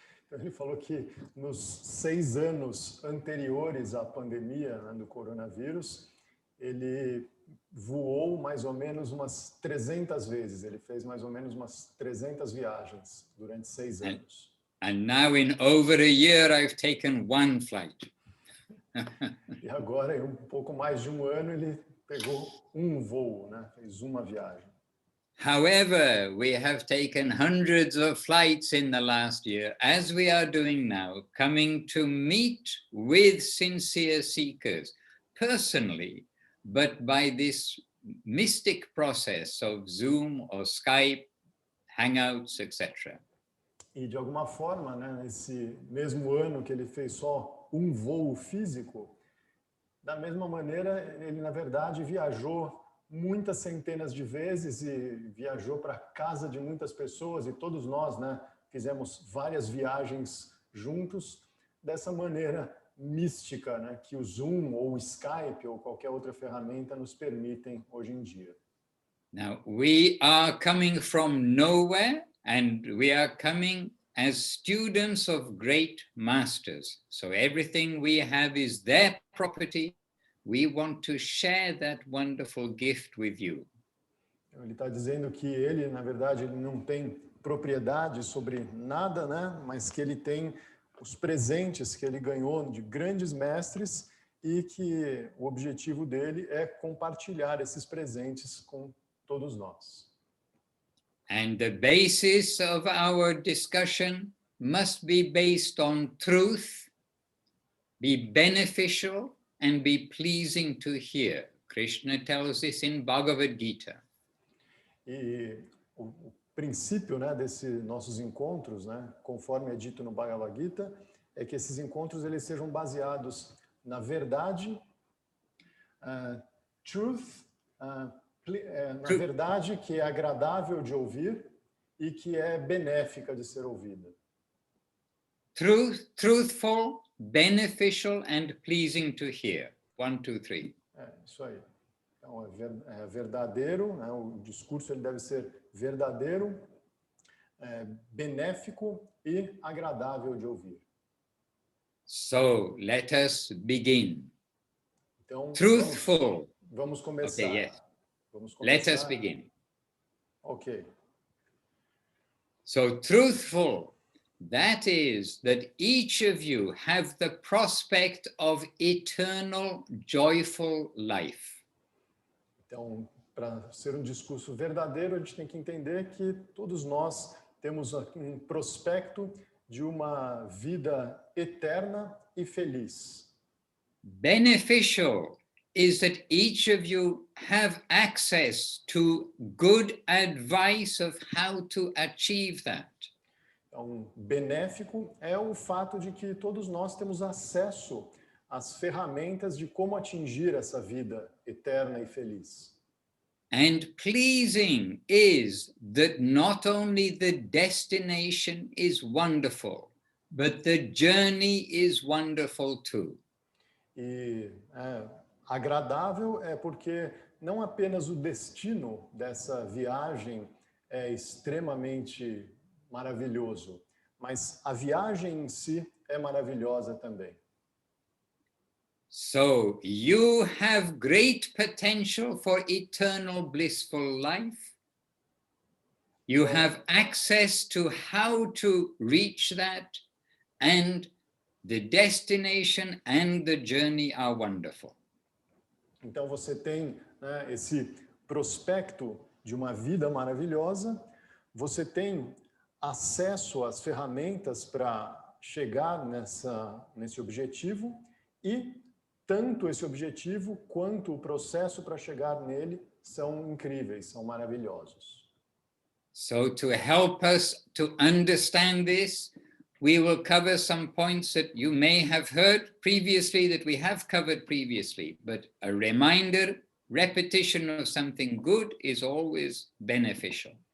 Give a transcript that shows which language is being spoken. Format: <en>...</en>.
<pt>Ele falou que nos 6 anos anteriores à pandemia, né, do coronavírus, ele voou mais ou menos umas 300 vezes. Ele fez mais ou menos umas 300 viagens durante 6 anos.</pt> <en>And now in over a year, I've taken 1 flight.</en> <pt>E agora, em pouco mais de um ano, ele pegou um voo, né? Fez uma viagem.</pt> <en>However, we have taken hundreds of flights in the last year, as we are doing now, coming to meet with sincere seekers, personally, but by this mystic process of Zoom or Skype, Hangouts, etc.</en> <pt>E de alguma forma, né, nesse mesmo ano que ele fez só um voo físico, da mesma maneira, ele na verdade viajou muitas centenas de vezes e viajou para casa de muitas pessoas, e todos nós, né, fizemos várias viagens juntos dessa maneira mística, né, que o Zoom ou o Skype ou qualquer outra ferramenta nos permitem hoje em dia.</pt> <en>Now, we are coming from nowhere, and we are coming as students of great masters. So everything we have is their property. We want to share that wonderful gift with you.</en> <pt>Ele está dizendo que ele, na verdade, ele não tem propriedade sobre nada, né? Mas que ele tem os presentes que ele ganhou de grandes mestres e que o objetivo dele é compartilhar esses presentes com todos nós.</pt> <en>And the basis of our discussion must be based on truth, be beneficial, and be pleasing to hear. Krishna tells this in Bhagavad Gita.</en> <pt>E o princípio, né, desses nossos encontros, né, conforme é dito no Bhagavad Gita, é que esses encontros eles sejam baseados na verdade, truth, na verdade que é agradável de ouvir e que é benéfica de ser ouvida.</pt> <en>Truthful, beneficial, and pleasing to hear. 1, 2, 3.</en> <pt>É, isso aí. Então, é verdadeiro, né, o discurso ele deve ser verdadeiro, benéfico e agradável de ouvir.</pt> <en>So, let us begin.</en> <pt>Então,</pt> <en>Truthful.</en> <pt>Vamos começar.</pt> <en>Okay, yes.</en> <pt>Vamos começar.</pt> <en>Let us begin. Ok. So, truthful, that is that each of you have the prospect of eternal, joyful life.</en> <pt>Então, para ser um discurso verdadeiro, a gente tem que entender que todos nós temos um prospecto de uma vida eterna e feliz.</pt> <en>Beneficial is that each of you have access to good advice of how to achieve that.</en> <pt>Então, benéfico é o fato de que todos nós temos acesso às ferramentas de como atingir essa vida eterna e feliz.</pt> <en>And pleasing is that not only the destination is wonderful, but the journey is wonderful too.</en> <pt>E agradável é porque não apenas o destino dessa viagem é extremamente maravilhoso, mas a viagem em si é maravilhosa também.</pt> <en>So you have great potential for eternal blissful life. You have access to how to reach that, and the destination and the journey are wonderful.</en> <pt>Então você tem, né, esse prospecto de uma vida maravilhosa, você tem acesso às ferramentas para chegar nesse objetivo, e tanto esse objetivo quanto o processo para chegar nele são incríveis, são maravilhosos.</pt> <en>So to help us to understand this, we will cover some points that you may have heard previously, that we have covered previously, but a reminder, repetition of something good is always beneficial.</en>